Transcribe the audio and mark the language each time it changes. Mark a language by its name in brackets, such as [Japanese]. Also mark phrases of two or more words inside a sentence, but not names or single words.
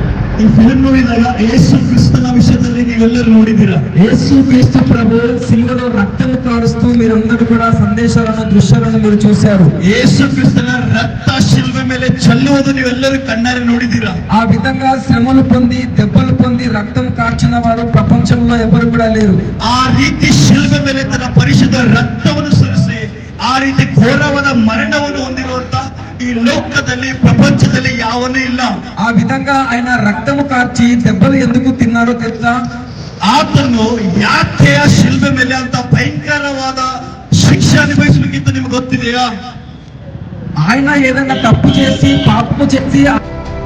[Kannada] ಈ ಫಿಲ್ಮ್ ನೋಡಿದಾಗ ಯೇಸು ಕ್ರಿಸ್ತನ ವಿಷಯದಲ್ಲಿ ನೀವೆಲ್ಲರೂ ನೋಡಿದ್ದೀರಾ. [Telugu] యేసుక్రీస్తు ప్రభు శిలువలో రక్తం కారుస్తూ మీరందరూ కూడా సందేశాలను దృశ్యాలను మీరు చూశారు. [Kannada] ಯೇಸು ಕ್ರಿಸ್ತನ ರಕ್ತ ಶಿಲ್ವೆ ಮೇಲೆ ಚೆಲ್ಲುವುದು ನೀವೆಲ್ಲರೂ ಕಣ್ಣಾರೆ ನೋಡಿದ್ದೀರಾ. [Telugu] ఆ విధంగా శ్రమలు పొంది దెబ్బలు పొంది రక్తం కార్చిన వారు ప్రపంచంలో ఎవరు కూడా లేరు. [Kannada] ಆ ರೀತಿ ಶಿಲ್ವೆ ಮೇಲೆ ತನ್ನ ಪರಿಶುದ್ಧ ರಕ್ತವನ್ನು ಸುರಿಸಿ ಆ ರೀತಿ ಘೋರವಾದ ಮರಣವನ್ನು ಹೊಂದಿರುವಂತ ಈ ಲೋಕದಲ್ಲಿ ಪ್ರಪಂಚದಲ್ಲಿ ಯಾವನೂ ಇಲ್ಲ. [Telugu] ఆ విధంగా ఆయన రక్తము కార్చి దెబ్బలు ఎందుకు తిన్నారో తెలుసా? [Kannada] ಆತನು ಯಾಕೆ ಆ ಶಿಲ್ಬೆ ಮೇಲೆ ಅಂತ ಭಯಂಕರವಾದ ಶಿಕ್ಷೆ ಅನುಭವಿಸಬೇಕಿತ್ತು ನಿಮ್ಗೆ ಗೊತ್ತಿದೆಯಾ? [Telugu] ఆయన ఏదైనా తప్పు చేసి పాపము చేసి